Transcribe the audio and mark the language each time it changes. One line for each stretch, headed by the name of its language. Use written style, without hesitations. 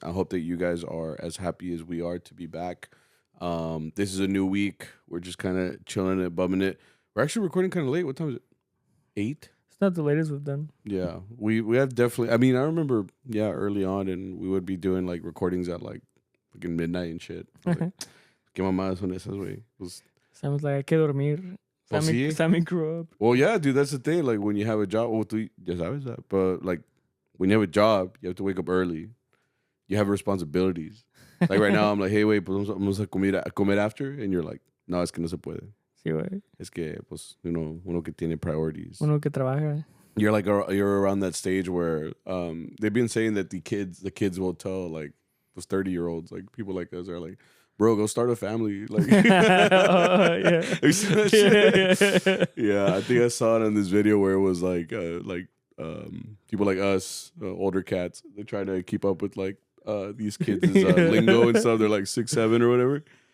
English: I hope that you guys are as happy as we are to be back. This is a new week. We're just kind of chilling it, bumming it. We're actually recording kind of late. What time is it? 8? It's not the latest we've done. Yeah, we have definitely. I mean, I remember, early on, and we would be doing like recordings at like fucking midnight and shit.
Spanish: Like, ¿Qué mamadas son esas, güey?
English: Sammy's like,
Spanish: hay que dormir.
English: Sammy grew up. Well, yeah, dude, that's the thing. Like when you have a job,
Spanish: ya sabes
English: that. But like when you have a job, you have to wake up early. You have responsibilities. Like right now, I'm like, hey, wait,
Spanish: pues vamos a comer
English: after, and you're like,
Spanish: no, es que no se puede. Sí, güey. Es que, pues, uno que tiene priorities. Uno que trabaja.
English: You're like, you're around that stage where they've been saying that the kids will tell like those 30-year-olds, like people like us are like, bro, go start a family. Like, yeah. You see that shit? Yeah, I think I saw it on this video where it was like people like us, older cats, they try to keep up with like these kids' lingo and stuff. They're like 6, 7 or whatever.